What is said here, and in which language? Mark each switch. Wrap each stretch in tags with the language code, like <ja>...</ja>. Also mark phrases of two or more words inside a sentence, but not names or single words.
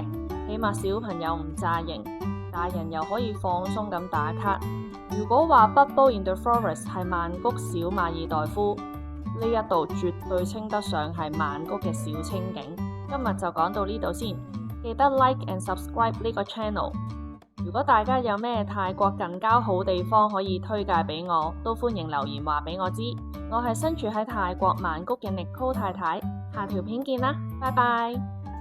<yue>起碼小朋友唔詐型，大人又可以放鬆咁打卡。如果話 Bubble in the Forest 係曼谷小馬爾代夫，呢一度絕對稱得上係曼谷嘅小清境。今日就講到呢度先，記得</yue> <en>like and subscribe</en> <yue>呢個 channel。如果大家有咩泰國近郊好地方可以推介俾我，都歡迎留言話俾我知。我係身處喺泰國曼谷嘅 Nicole 太太，下條片見啦，拜拜。</yue>